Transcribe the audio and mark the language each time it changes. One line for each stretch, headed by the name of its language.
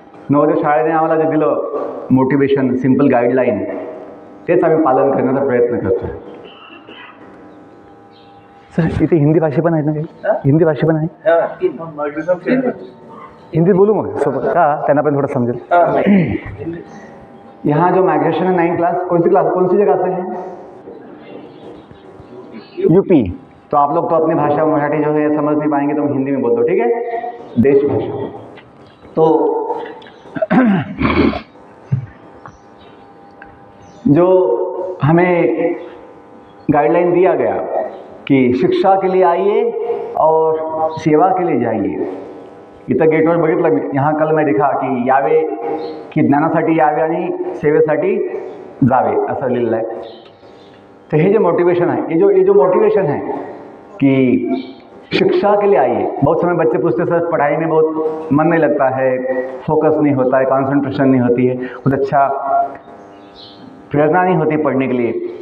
Marathi: नवोदय शाळेने आम्हाला जे दिलं मोटिवेशन, सिम्पल गाईडलाईन, तेच आम्ही पालन करण्याचा प्रयत्न करतो. सर इथे हिंदी भाषा पण आहेत ना काही? हिंदी भाषा पण आहे? हिंदी बोलू मग सोबत का त्यांना पण थोड़ा समझेल.
Hindi: यहाँ जो माइग्रेशन है 9 क्लास, कौन सी जगह से है? यूपी. तो आप लोग तो अपनी भाषा मराठी जो है समझ नहीं पाएंगे तो हम हिंदी में बोल दो, ठीक है? देश भाषा. तो जो हमें गाइडलाइन दिया गया कि शिक्षा के लिए आइए और सेवा के लिए जाइए.
Marathi: इथं गेटवर बघितलं मी,
Hindi: यहाँ कल मैं दिखा की
Marathi: यावे, की ज्ञानासाठी यावे आणि सेवेसाठी जावे असं लिहिलेलं आहे. तर हे जे
Hindi: मोटिवेशन है, ये जो मोटिवेशन है कि शिक्षा के लिए आइए. बहुत समय बच्चे पूछते सर पढ़ाई में बहुत मन नहीं लगता है, फोकस नहीं होता है, कंसंट्रेशन नहीं होती है, कुछ अच्छा प्रेरणा नहीं होती पढ़ने के लिए.